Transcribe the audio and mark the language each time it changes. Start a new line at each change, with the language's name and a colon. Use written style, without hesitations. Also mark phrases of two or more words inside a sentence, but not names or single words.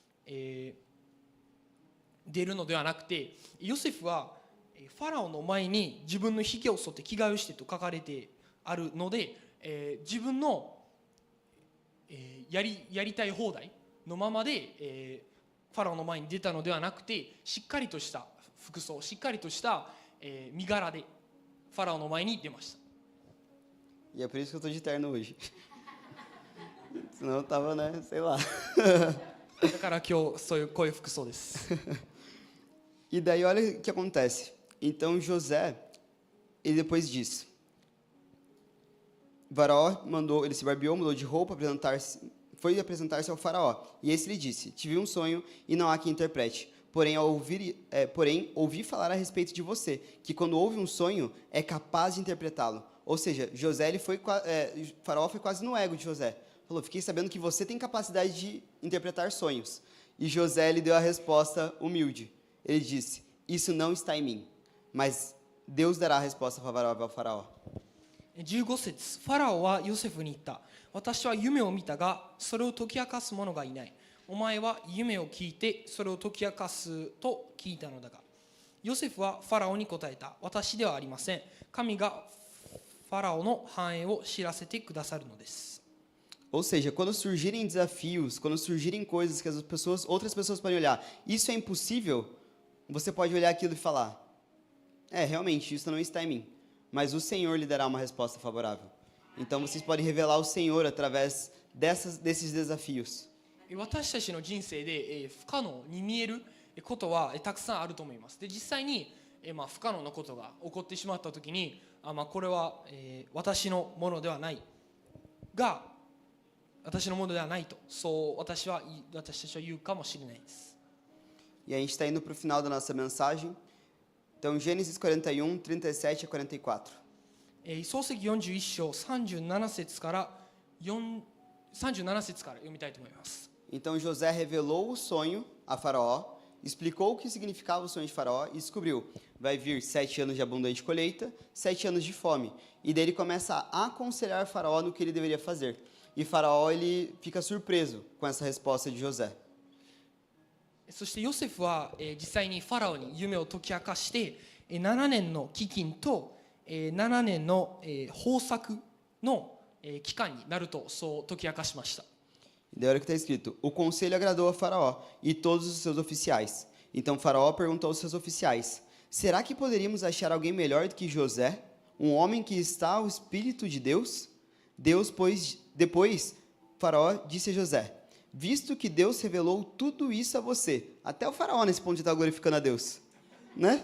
Japanese: 出るのではなくて、ヨセフはファラオの前に自分のひげを剃って着替えをしてと書かれてあるので、自分のやりたい放題のままでファラオの前に出たのではなくて、しっかりとした服装、しっかりとした身柄でファラオの前に出ました。
Portuguese: E é por isso que eu tô de terno hoje. Senão eu tava, né, sei lá.
Japanese: だから今日こういう服装です。
Portuguese: E daí olha o que acontece. Então José, ele depois disse, Faraó mandou, ele se barbeou, mudou de roupa, foi apresentar-se ao Faraó. E esse lhe disse, tive um sonho e não há quem interprete. Porém, ouvi falar a respeito de você, que quando ouve um sonho, é capaz de interpretá-lo. Ou seja, Faraó foi quase no ego de José. Falou, fiquei sabendo que você tem capacidade de interpretar sonhos. E José lhe deu a resposta humilde. Ele disse, isso não está em mim, mas Deus dará a resposta favorável ao Faraó.
Japanese: 15 節、ファラオはヨセフに言った。私は夢を見たが、それを解き明かす者がいない。お前は夢を聞いて、それを解き明かすと聞いたのだが。ヨセフはファラオに答えた。私deはありません。神がファラオの繁栄を知らせてくださるのです。
Portuguese: Ou seja, quando surgirem desafios, quando surgirem coisas que outras pessoas podem olhar, isso é impossível, você pode olhar aquilo e falar, realmente, isso não está em mim, mas o Senhor lhe dará uma resposta favorável. Então vocês podem revelar o Senhor através desses desafios.
Japanese: 私たちの人生で不可能に見えることはたくさんあると思います。で、実際に不可能なことが起こってしまったときに、これは私のものではないが、 私のものではないと、そう私たちは言うかもしれないです。
Portuguese: E a gente está indo para o final da nossa mensagem. Então, Gênesis 41, 37 a 44.
Japanese: 創世記41章37節から読みたいと思います。
Portuguese: Então José revelou o sonho a Faraó, explicou o que significava o sonho de Faraó e descobriu: vai vir 7 anos de abundante colheita, 7 anos de fome. E daí ele começa a aconselhar Faraó no que ele deveria fazer. E Faraó ele fica surpreso com essa resposta de José.
Japanese: そしてヨセフは実際にファラオに夢を解き明かして7年の飢饉と7年の豊作の期間になるとそう解き明かしました。
Portuguese: E daí olha o que está escrito: o conselho agradou a Faraó e todos os seus oficiais. Então Faraó perguntou aos seus oficiais: será que poderíamos achar alguém melhor do que José, um homem que está ao Espírito de Deus? Depois Faraó disse a José: visto que Deus revelou tudo isso a você, até o Faraó nesse ponto de estar glorificando a Deus, né?